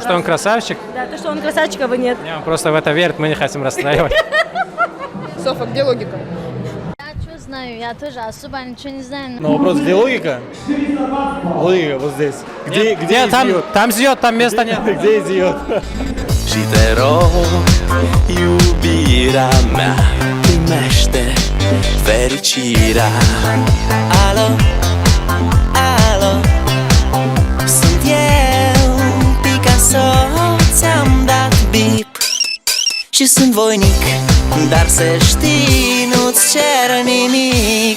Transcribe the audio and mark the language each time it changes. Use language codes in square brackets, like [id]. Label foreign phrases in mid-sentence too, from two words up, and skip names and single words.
[ru] что он красавчик, Да, то, что он красавчик, а вы нет. он просто в это верит, мы не хотим расстраивать. Софа, где логика? Я что знаю, я тоже особо ничего не знаю. Но вопрос, где логика? Логика вот здесь. Где там? Там зьет, там места нет. Где идиот? [ro] Și te rog, iubirea mea, primește fericirea. Alo, alo, sunt eu, Picasso, ți-am dat bip și sunt voinic, dar să știi, nu-ți cer nimic.